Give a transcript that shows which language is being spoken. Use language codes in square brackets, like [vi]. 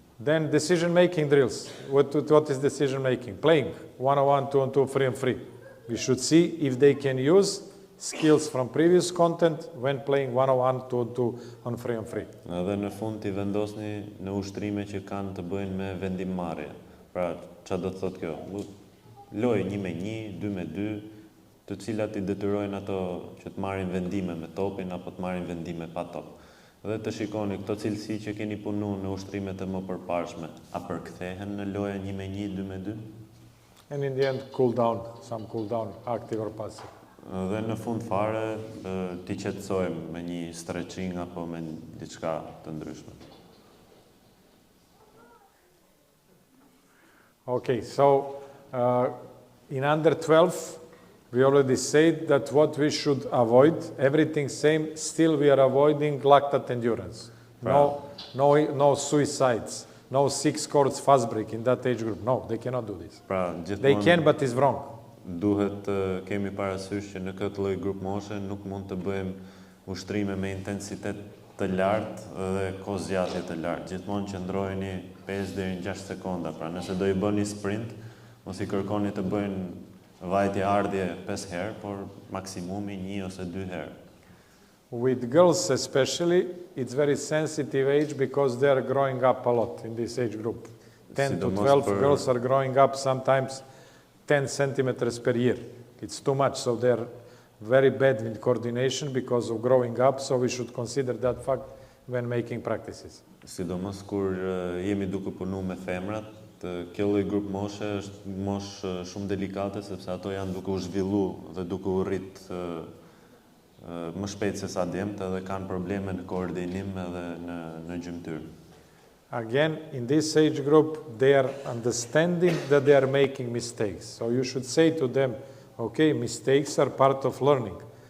[en] Then decision making drills. What is decision making? Playing 1-on-1, 2-on-2, 3-on-3. We should see if they can use skills from previous content when playing 1-on-1, 2-on-2, on 3-on-3. [sq] Dhe në fund ti vendosni në ushtrime që kanë të bëjnë me vendimmarrje. Pra, çfarë do të thotë kjo? Lojë 1-1, 2-2, të cilat i detyrojnë ato që të marrin vendime me topin apo të marrin vendime pa top. Dhe të shikoni këto cilësi që keni punuar në ushtrimet e mëparshme, a përkthehen në lojën 1-1, 2-2? [en] And in the end, cool down, active or passive. [sq] Dhe në fund fare ti qetësojmë me një stretching apo me diçka të ndryshme. [en] Okay, so in under 12, we already said that what we should avoid, everything same, still we are avoiding lactate endurance. No suicides, no 6 courts fast break in that age group. No, they cannot do this. [sq] Pra, [en] They can, but it's wrong. [sq] Duhet të kemi parasysh që në këtë lloj grup moshe nuk mund të bëjmë ushtrime me intensitet të lartë dhe kohë zgjatje të lartë. Gjithmonë qëndrojeni 5 deri në 6 sekonda. Pra, nëse do i bëni sprint, mos i kërkoni të bëjnë vajtje ardhje 5 herë, por maksimumi 1 ose 2 herë. [en] With girls especially, it's very sensitive age because they are growing up a lot in this age group. 10 to 12 girls are growing up sometimes 10 centimeters per year. It's too much, so they're very bad in coordination because of growing up, so we should consider that fact when making practices. [sq] Sidomos kur jemi duke punuar me femrat, kjo lloj grup moshe është moshë shumë delikate sepse ato janë duke u zhvilluar dhe duke u rrit më shpejt se sa djemtë dhe kanë probleme në koordinim edhe në gjymtyr. [en] Again, in this age group, they are understanding that they are making mistakes. So you should say to them, okay, mistakes are part of learning.